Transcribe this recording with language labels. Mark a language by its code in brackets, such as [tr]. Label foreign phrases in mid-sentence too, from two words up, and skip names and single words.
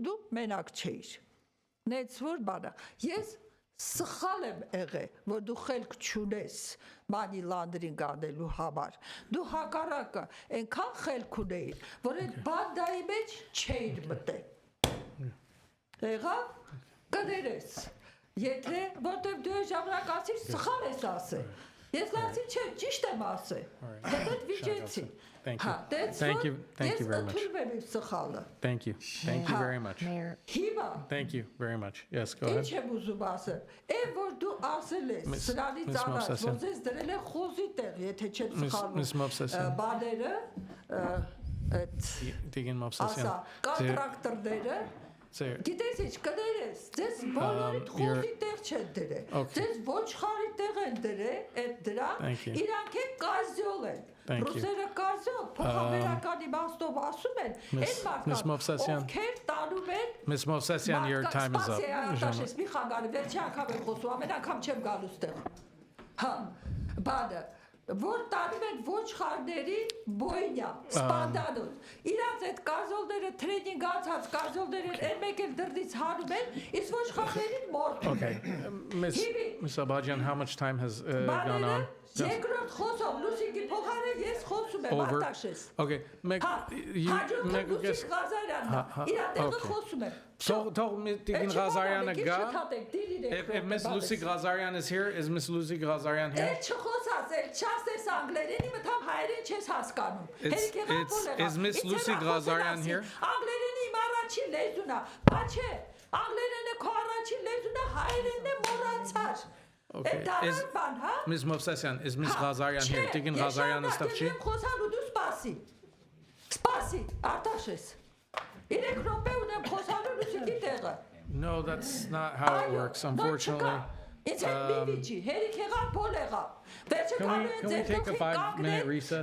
[hy] դու մենակ չէիր։ Նենց որ բանը, ես սխալ եմ եղել, որ դու խելք չունես [en] money laundering [hy] անելու համար։ Դու հակառակը այնքան խելք ունեիր, որ այդ բանդայի մեջ չէիր մտել։ Եղավ, կներես, եթե, որտև դու ժամանակ ասիր, սխալ ես ասել։ Ես լացի չէ, ճիշտ եմ ասել, հետդ վիճեցի։ [en] Thank you very much. Thank you very much. [hy] Հիմա, [en] Thank you very much. Yes, go ahead. [hy] ինչ եմ ուզում ասել, էն որ դու ասել ես, սրանից առաջ, որ ձեզ դրել է խոզի տեղ, եթե չեմ սխալվում, բաները, ասա, կոնտրակտորները, գիտես ինչ կներես, ձեզ բոլորիդ խոզի տեղ չեն դրել, ձեզ ոչխարի տեղ են դրել, այդ դրանք, իրանք են կազյոլ են, ռուսերը կազյոլ, փոխաբերական իմաստով ասում են, այն մարդկանք, ովքեր տանում են, [en] Ms. Movsesian, your time is up. [hy] Սպասի, մի խանգարի, վերջի անգամ եմ խոսում, ամեն անգամ չեմ գալու ստեղ, հա, բանը, որ տանում են ոչխարների բոյնյա, սպանդանոց, իրանց այդ կազոլները, թրենինգ անցած կազոլները, են մեկ էլ դրդից հանում են, իսկ ոչխարներին մորթում են։ [en] Ms. Abajian, how much time has gone on? [hy] Երկրորդ խոսով, Լուսիկի փոխարեն ես խոսում եմ, Արտաշես։ [en] Okay, [hy] Հաջորդը Լուսիկ Ղազարյանն է, իրա տեղը խոսում եմ։ Թող Տիկին Ղազարյանը գա։ [en] If Ms. Lucy Ghazarian is here, is Ms. Lucy Ghazarian here? [hy] Էլ չխոսած, էլ չասես անգլերենի, մտամ հայերեն չես հասկանում։ [en] Is Ms. Lucy Ghazarian here? [hy] Անգլերենի իմ առաջին լեզուն է, բա չէ, անգլերենը քո առաջին լեզուն է, հայերենն է մոռացար։ [en] Okay, Ms. Movsesian, is Ms. Ghazarian here? Tигин Ghazarian is Tafchi? No, that's not how it works, unfortunately. Can we take a 5-minute recess?